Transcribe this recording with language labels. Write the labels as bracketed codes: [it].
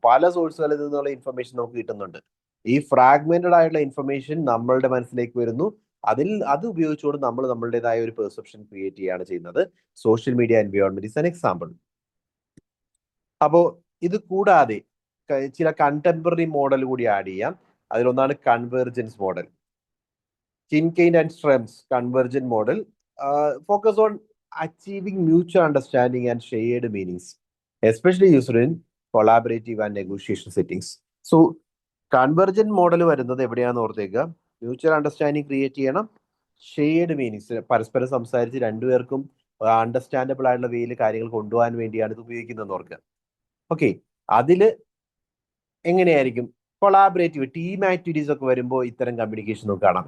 [ml] പല സോഴ്സുകളിൽ നിന്നുള്ള ഇൻഫർമേഷൻ നമുക്ക് കിട്ടുന്നുണ്ട്. ഈ ഫ്രാഗ്മെന്റഡ് ആയിട്ടുള്ള ഇൻഫർമേഷൻ നമ്മളുടെ മനസ്സിലേക്ക് വരുന്നു. അത് ഉപയോഗിച്ചുകൊണ്ട് നമ്മൾ നമ്മളുടേതായ ഒരു പെർസെപ്ഷൻ ക്രിയേറ്റ് ചെയ്യുകയാണ് ചെയ്യുന്നത്. [en] Social media environment is an example. [ml] അപ്പോൾ ഇത് കൂടാതെ ചില കണ്ടംപററി മോഡൽ കൂടി ആഡ് ചെയ്യാം. അതിലൊന്നാണ് convergence model. [en] Kincaid and Strem's convergent model focus on achieving mutual understanding and shared meanings, especially used in collaborative and negotiation settings. [ml] So, convergent model വരുന്നത് എവിടെയാണെന്ന് ഓർത്തേക്കുക. Mutual understanding create ചെയ്യണം, shared meanings, പരസ്പരം സംസാരിച്ച് രണ്ടുപേർക്കും understandable ആയിട്ടുള്ള വേയിൽ കാര്യങ്ങൾ കൊണ്ടുപോകാൻ വേണ്ടിയാണ് ഇത് ഉപയോഗിക്കുന്നതെന്ന് ഓർക്കുക. ഓക്കെ, അതില് എങ്ങനെയായിരിക്കും? കൊളാബറേറ്റീവ് ടീം ആക്ടിവിറ്റീസ് ഒക്കെ വരുമ്പോൾ ഇത്തരം കമ്മ്യൂണിക്കേഷൻ നമുക്ക് കാണാം.